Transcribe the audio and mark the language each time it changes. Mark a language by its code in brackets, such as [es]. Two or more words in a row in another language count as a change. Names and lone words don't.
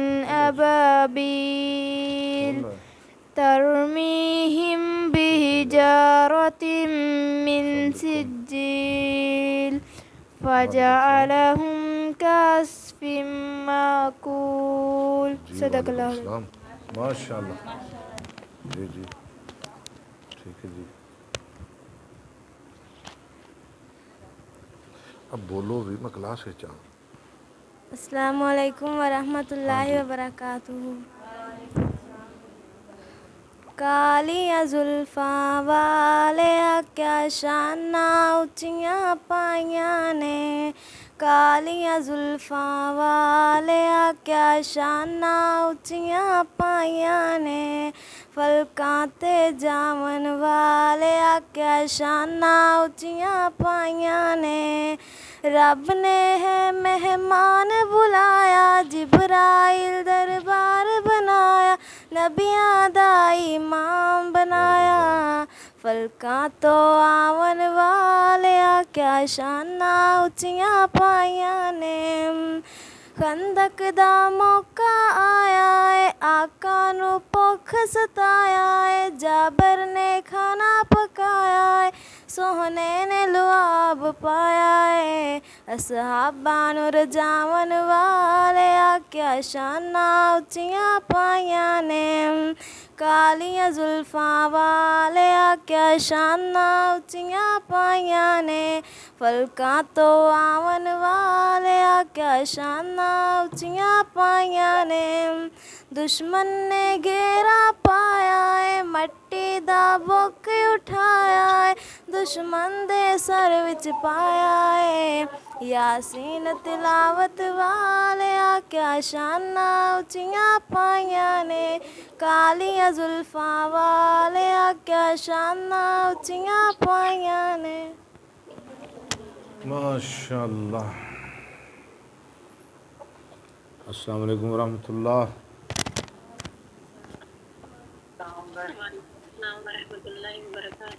[ar] أبابيل ترميهم بحجارة من سجيل فجعلهم كعصف مأكول۔ صدق اللہ علیہ۔ ماشاء اللہ۔ [ur] جی جی ٹھیک ہے جی، اب بولو بھی، میں کلاس ہے چاہ۔ [ar] السلام علیکم ورحمۃ اللہ وبرکاتہ۔ [pa] کالیاں زلفاں والے کیا شاناں اونچیاں پائیاں نے، کالیاں زلفاں والے کیا شاناں اونچیاں پائیاں نے، فلکاں تے جاون والے کیا شاناں اونچیاں پائیاں نے، رب نے ہے مہمان بلایا، جبرائیل دربار بنایا، نبیاں دا امام بنایا، فلکاں تو آون والے کیا شاناں اونچیاں پائیاں نے، خندق دا موقع آیا ہے، آقا نو بھوک ستایا ہے، جابر نے کھانا پکایا ہے، سوہنے نے لعاب پایا ہے، اصحاباں نو رجاون والے کیا شاناں اونچیاں پائیاں نے، کالیاں زلفاں والے کیا شاناں اونچیاں پائیاں نے، فلکاں تو آون والے کیا شاناں اونچیاں پائیاں نے، دشمن نے گھیرا پایا ہے، مٹی دا بوک اٹھایا ہے، دشمن دے سر وچ پایا ہے، یاسین تلاوت والے کیا شاناں اونچیاں پائیاں نے، کالیاں زلفاں والے کیا شاناں اونچیاں پائیاں نے۔ [ar] ماشاء اللہ۔ السلام علیکم ورحمۃ اللہ۔ السلام ورحمۃ اللہ وبرکاتہ۔